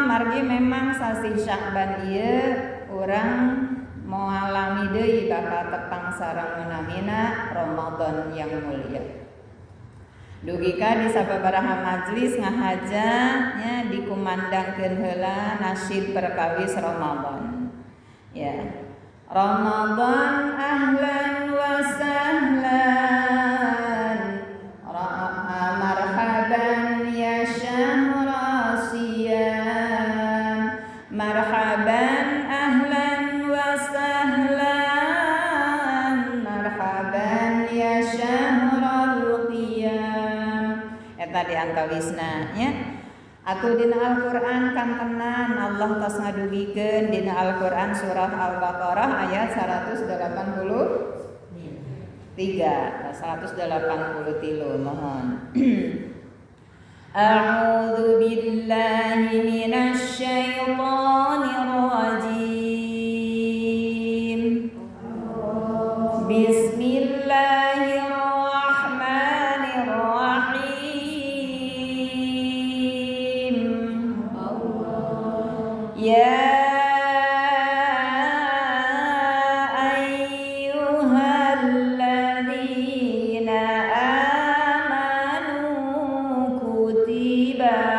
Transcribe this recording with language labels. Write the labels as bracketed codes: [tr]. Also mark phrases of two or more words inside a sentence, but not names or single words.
[su] Margi memang sasih Sya'ban ieu urang moal alami deui bakal tepang sareng menamina Ramadan [id] yang mulia. [su] Dugi ka di sababaraha majlis ngahaja nya dikumandangkeun heula nasyid perkawis Ramadan. Ya. [ar] رمضان أهلا وسهلا. مرحبا يا شهر صيام. مرحبا أهلا وسهلا. مرحبا يا شهر [su] eta di antawisna nya atuh dina Al-Qur'an kantenan Allah tos ngadugikeun dina Al-Qur'an surah Al-Baqarah ayat 183 mohon. [ar] أعوذ بالله من الشيطان الرجيم. Bismillahirrahmanirrahim. يا أيها الذين آمنوا كتب